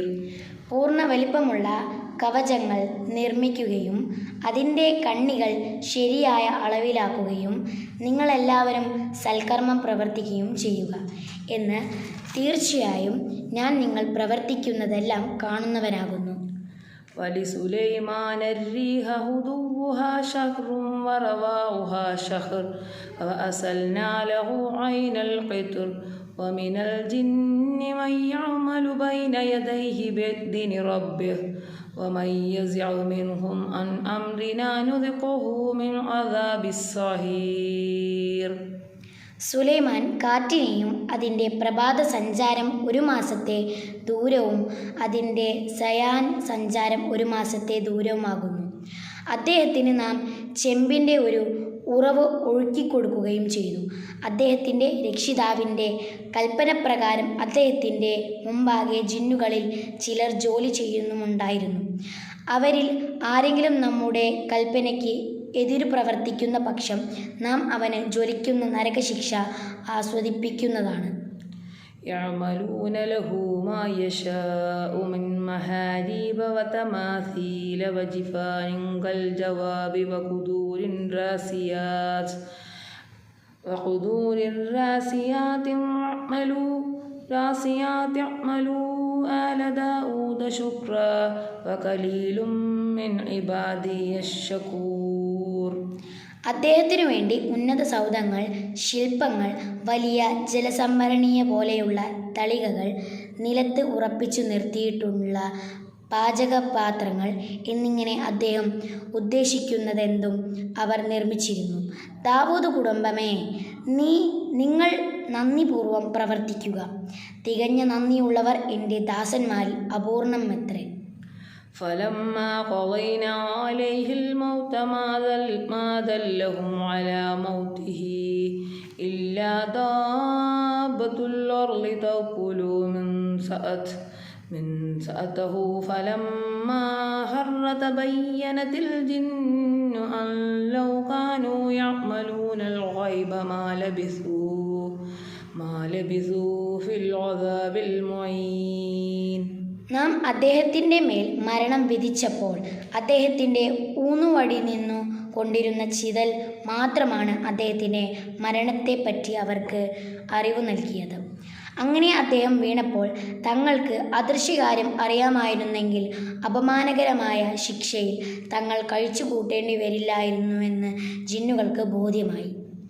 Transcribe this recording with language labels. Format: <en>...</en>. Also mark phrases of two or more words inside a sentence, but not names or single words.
<ml>പൂർണ്ണ വലിപ്പമുള്ള കവചങ്ങൾ നിർമ്മിക്കുകയും അതിൻ്റെ കണ്ണികൾ ശരിയായ അളവിലാക്കുകയും നിങ്ങളെല്ലാവരും സൽക്കർമ്മം പ്രവർത്തിക്കുകയും ചെയ്യുക എന്ന് തീർച്ചയായും ഞാൻ നിങ്ങൾ പ്രവർത്തിക്കുന്നതെല്ലാം കാണുന്നവനാകുന്നു.</ml> <ar>വലിസുലൈമാന الريح غدوها شهر ورواؤها شهر وأسلنا له عين القطر ومن الجن من يعمل بين يديه بإذن ربه ومن يزغ منهم عن أمرنا نذقه من عذاب السعير.</ar> <ml>സുലൈമാൻ കാറ്റിനെയും അതിൻ്റെ പ്രഭാത സഞ്ചാരം 1 മാസത്തെ ദൂരവും അതിൻ്റെ സയാൻ സഞ്ചാരം 1 മാസത്തെ ദൂരവുമാകുന്നു. അദ്ദേഹത്തിന് നാം ചെമ്പിൻ്റെ ഒരു ഉറവ് ഒഴുക്കിക്കൊടുക്കുകയും ചെയ്തു. അദ്ദേഹത്തിൻ്റെ രക്ഷിതാവിൻ്റെ കൽപ്പനപ്രകാരം അദ്ദേഹത്തിൻ്റെ മുമ്പാകെ ജിന്നുകളിൽ ചിലർ ജോലി ചെയ്യുന്നുമുണ്ടായിരുന്നു. അവരിൽ ആരെങ്കിലും നമ്മുടെ കൽപ്പനയ്ക്ക് എതിരു പ്രവർത്തിക്കുന്ന പക്ഷം നാം അവന് ജ്വലിക്കുന്ന നരകശിക്ഷ ആസ്വദിപ്പിക്കുന്നതാണ്.</ml> <ar>يعملون له ما يشاء من محاريب وتماثيل وجفان كالجواب وقدور الراسيات اعملوا آل داود شكرا وقليل من عبادي الشكور.</ar> <ml>അദ്ദേഹത്തിനു വേണ്ടി ഉന്നത സൗധങ്ങൾ, ശില്പങ്ങൾ, വലിയ ജലസംഭരണീയ പോലെയുള്ള തളികകൾ, നിലത്ത് ഉറപ്പിച്ചു നിർത്തിയിട്ടുള്ള പാചകപാത്രങ്ങൾ എന്നിങ്ങനെ അദ്ദേഹം ഉദ്ദേശിക്കുന്നതെന്തും അവർ നിർമ്മിച്ചിരുന്നു. ദാവൂദ് കുടുംബമേ, നിങ്ങൾ നന്ദിപൂർവം പ്രവർത്തിക്കുക. തികഞ്ഞ നന്ദിയുള്ളവർ എൻ്റെ ദാസന്മാരിൽ അപൂർണമത്രേ.</ml> <ar>فلما قضينا عليه الموت ما دلهم على موته إلا دابة الأرض تأكل من سأته من سأته فلما خر تبينت الجن أن لو كانوا يعملون الغيب ما لبثوا في العذاب المهين.</ar> <ml>നാം അദ്ദേഹത്തിൻ്റെ മേൽ മരണം വിധിച്ചപ്പോൾ അദ്ദേഹത്തിൻ്റെ ഊന്നുവടി നിന്നു കൊണ്ടിരുന്ന ചിതൽ മാത്രമാണ് അദ്ദേഹത്തിൻ്റെ മരണത്തെപ്പറ്റി അവർക്ക് അറിവ് നൽകിയത്. അങ്ങനെ അദ്ദേഹം വീണപ്പോൾ തങ്ങൾക്ക് അദൃശ്യകാര്യം അറിയാമായിരുന്നെങ്കിൽ അപമാനകരമായ ശിക്ഷയിൽ തങ്ങൾ കഴിച്ചു കൂട്ടേണ്ടി വരില്ലായിരുന്നുവെന്ന് ജിന്നുകൾക്ക് ബോധ്യമായി.</ml>